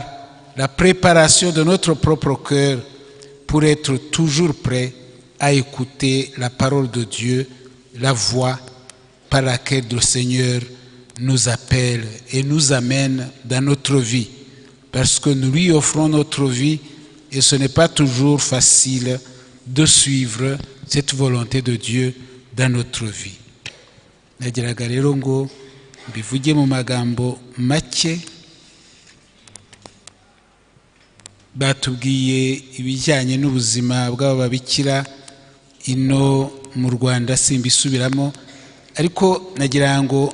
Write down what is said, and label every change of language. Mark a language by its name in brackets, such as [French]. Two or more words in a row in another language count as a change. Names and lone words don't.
[French] la préparation de notre propre cœur pour être toujours prêts à écouter la parole de Dieu, la voix par laquelle le Seigneur nous appelle et nous amène dans notre vie, parce que nous lui offrons notre vie et ce n'est pas toujours facile de suivre cette volonté de Dieu dans notre vie. [Kinyarwanda] Nagiraga rero ngo mbivuge mu magambo make. Batubwiye ibijyanye n'ubuzima bw'ababikira ino mu Rwanda, simbisubiramo, ariko nagira ngo